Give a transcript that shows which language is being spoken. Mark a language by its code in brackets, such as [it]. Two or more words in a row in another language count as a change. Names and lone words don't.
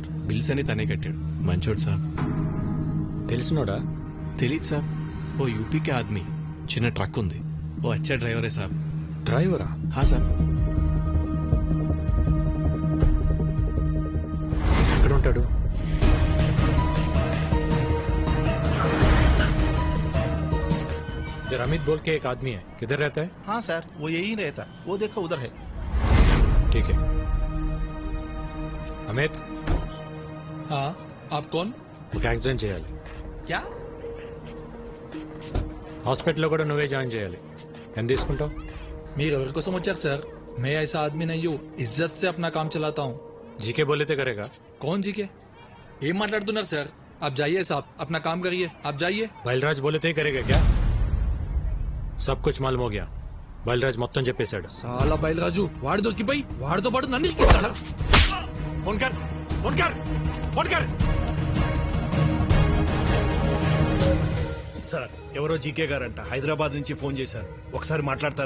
[te] బిల్స్ అని తనే కట్టాడు. మంచోడు సార్. తెలిసినోడా? తెలీదు సార్. ఓ [hi] यूपी के आदमी, [te] చిన్న ట్రక్ ఉంది. [hi] ओ अच्छा ड्राइवरे सर. [te] డ్రైవరా? హా సార్. ఎక్కడ ఉంటాడు? [hi] इधर अमित बोल के एक आदमी है, किधर रहता है? हाँ सर, वो यही रहता. वो देखो उधर है. ठीक है. अमित. हाँ, आप कौन? [te] ఒక యాక్సిడెంట్ చేయాలి. [hi] क्या? [te] హాస్పిటల్లో కూడా నువ్వే జాయిన్ చేయాలి. ఎంత తీసుకుంటావు? మీరు ఎవరి కోసం వచ్చారు సార్? [hi] मैं ऐसा आदमी नहीं हूँ, इज्जत से अपना काम चलाता हूँ. जीके बोले तो करेगा. कौन जीके? [te] ఏం మాట్లాడుతున్నారు సార్? [hi] आप जाइए साहब, अपना काम करिए. आप जाइए. బయల్రాజ్ बोले तो करेगा क्या? सब कुछ मालूम हो गया. [te] బయల్రాజ్ మొత్తం చెప్పేశాడు. చాలా బయలురాజు వాడు దొరికిపోయి వాడితో పాటు నన్ను ఇరికిస్తాడా? [hi] फ़ोन कर, फ़ोन कर, फ़ोन कर. [te] సార్, ఎవరో జీకే గారంట హైదరాబాద్ నుంచి ఫోన్ చేశారు. ఒకసారి మాట్లాడతారా?